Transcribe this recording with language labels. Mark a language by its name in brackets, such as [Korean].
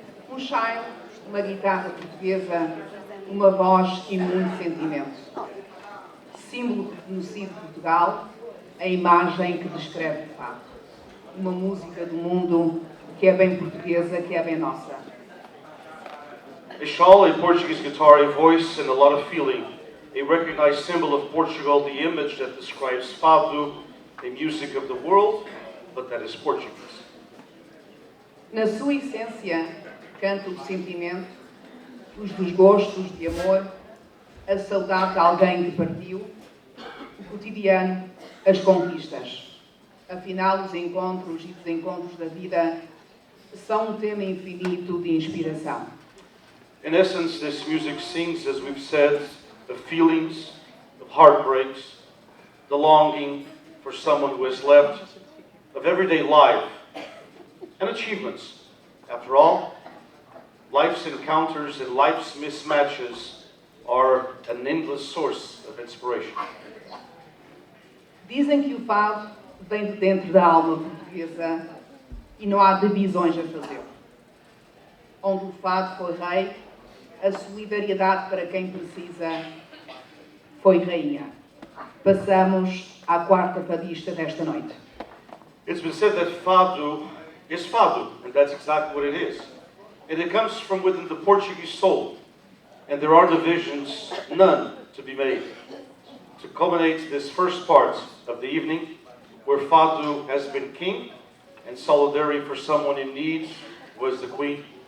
[Portuguese] Um chile, uma guitarra portuguesa, uma voz e muito sentimento. Símbolo reconhecido de Portugal, a imagem que descreve o fado. Uma música do mundo que é bem portuguesa, que é bem nossa. [English] A shawl, a Portuguese guitar, a voice and a lot of feeling. A recognized symbol of Portugal, the image that describes Fado, a music of the world, but that is Portuguese. [Portuguese] Na sua essência, canta o sentimento, os desgostos de amor, a saudade de alguém que partiu, o cotidiano, as conquistas. Afinal, os encontros e desencontros da vida são um tema infinito de inspiração. [English] In essence, this music sings, as we've said, the feelings, the heartbreaks, the longing for someone who has left, of everyday life, and achievements. After all, life's encounters and life's mismatches are an endless source of inspiration. [Portuguese] Dizem que o fado vem de dentro da alma portuguesa e não há divisões a fazer. Onde o fado foi rei, a solidariedade para quem precisa foi rainha. Passamos à quarta fadista desta noite. [English] It's been said that fado is fado, and that's exactly what it is. And it comes from within the Portuguese soul, and there are divisions, none to be made. To culminate this first part of the evening, where fado has been king, and solidarity for someone in need was the queen.